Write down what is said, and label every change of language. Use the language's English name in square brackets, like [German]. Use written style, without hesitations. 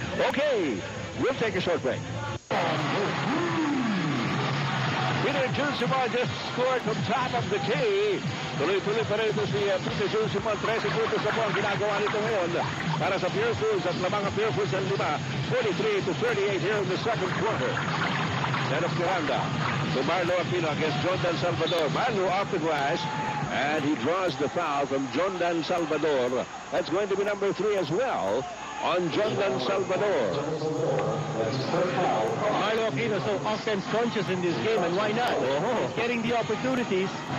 [English] Okay, we'll take a short break. Peter Junsimon just scored from top of the key. [Filipino] Tuloy-tuloy pa rin ito si Peter Junsimon. 13 puntos na po ang ginagawa nito ngayon para sa Pure Foods at lamang ang Pure Foods ang 43-38 [English] here in the second quarter. Set of Miranda to Marlo Aquino against Jondan Salvador. Marlo off the glass, and he draws the foul from Jondan Salvador. That's going to be number 3 as well on Jondan Salvador. Marlo Aquino so offense conscious in this game, and why not? He's getting the opportunities.